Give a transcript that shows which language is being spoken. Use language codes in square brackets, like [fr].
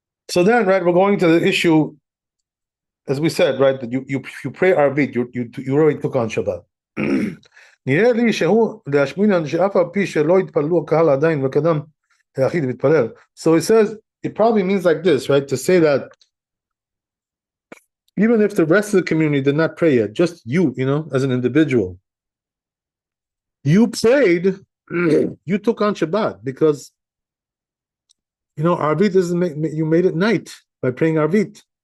[en] So then, right, we're going to the issue, as we said, right, that you pray Arvit, you already took on Shabbat. [he] נראה לי שהוא להשמינן שאף על פי שלא התפללו הקהל עדיין וקדם היחיד מתפלל. [en] So it says, it probably means like this, right, to say that even if the rest of the community did not pray yet, just you, as an individual, you prayed, you took on Shabbat because, Arvit you made it night by praying Arvit.